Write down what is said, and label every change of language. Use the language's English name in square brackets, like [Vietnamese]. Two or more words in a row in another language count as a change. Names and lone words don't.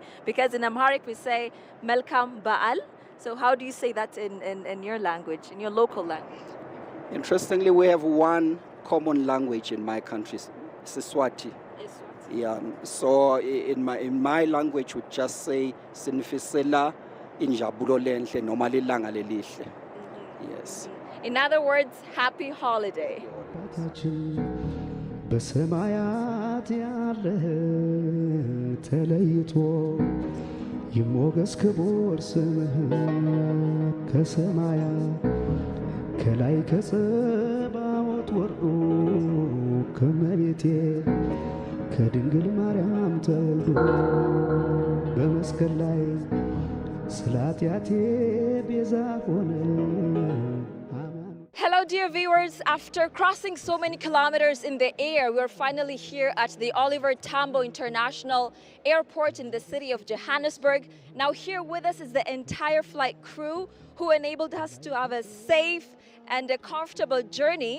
[English] Because in Amharic we say [Amharic] መልካም በዓል. [English] So how do you say that in your language, in your local language? Interestingly, we have one common language in my country, Siswati. Yeah. So in my language, we just say [Swati] Sinifisela injabulo lenhle noma lilanga lelihle. [English] Yes. In other words, happy holiday. [Amharic] በሰማያት ያለህ ተለይቶ ይሞገስ ክቡር ስምህ ከሰማያት ከላይ ከጸባዖት ወርዶ ከመቤቴ ከድንግል ማርያም ተወልዶ በመስቀል ላይ ስለ ኃጢአቴ ቤዛ ሆነ። [English] Hello, dear viewers. After crossing so many kilometers in the air, we're finally here at the Oliver Tambo International Airport in the city of Johannesburg. Now here with us is the entire flight crew who enabled us to have a safe and a comfortable journey.